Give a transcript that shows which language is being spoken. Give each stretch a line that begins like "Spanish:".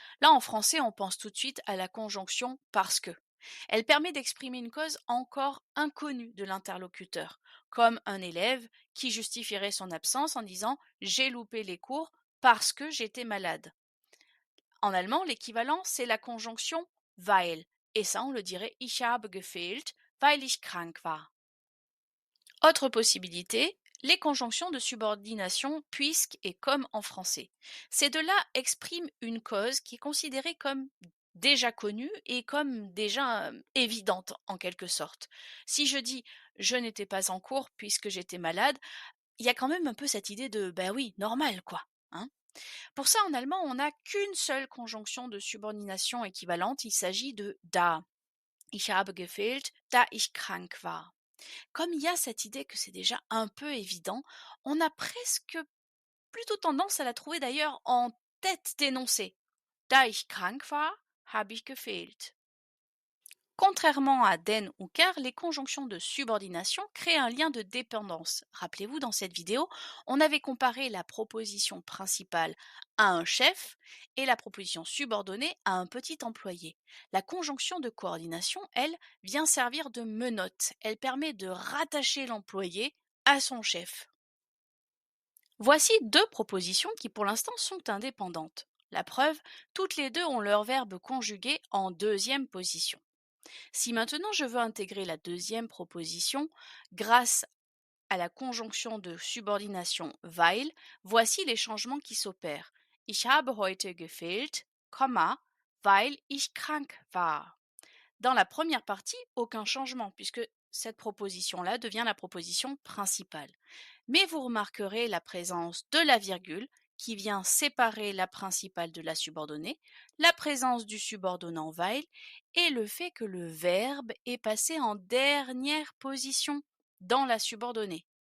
French: Là, en français, on pense tout de suite à la conjonction parce que. Elle permet d'exprimer une cause encore inconnue de l'interlocuteur, comme un élève qui justifierait son absence en disant j'ai loupé les cours parce que j'étais malade. En allemand, l'équivalent, c'est la conjonction weil. Et ça, on le dirait
German: ich habe gefehlt, weil ich krank war.
French: Autre possibilité, les conjonctions de subordination puisque et comme en français. Ces deux-là expriment une cause qui est considérée comme déjà connue et comme déjà évidente en quelque sorte. Si je dis je n'étais pas en cours puisque j'étais malade, il y a quand même un peu cette idée de ben oui, normal quoi. Hein. Pour ça, en allemand, on n'a qu'une seule conjonction de subordination équivalente, il s'agit de da.
German: Ich habe gefehlt, da ich krank war.
French: Comme il y a cette idée que c'est déjà un peu évident, on a presque plutôt tendance à la trouver d'ailleurs en tête d'énoncé.
German: Da ich krank war, habe ich gefehlt.
French: Contrairement à den ou car, les conjonctions de subordination créent un lien de dépendance. Rappelez-vous, dans cette vidéo, on avait comparé la proposition principale à un chef et la proposition subordonnée à un petit employé. La conjonction de coordination, elle, vient servir de menotte. Elle permet de rattacher l'employé à son chef. Voici deux propositions qui pour l'instant sont indépendantes. La preuve, toutes les deux ont leur verbe conjugué en deuxième position. Si maintenant je veux intégrer la deuxième proposition, grâce à la conjonction de subordination weil, voici les changements qui s'opèrent.
German: Ich habe heute gefehlt, weil ich krank war.
French: Dans la première partie, aucun changement, puisque cette proposition-là devient la proposition principale. Mais vous remarquerez la présence de la virgule qui vient séparer la principale de la subordonnée, la présence du subordonnant weil et le fait que le verbe est passé en dernière position dans la subordonnée.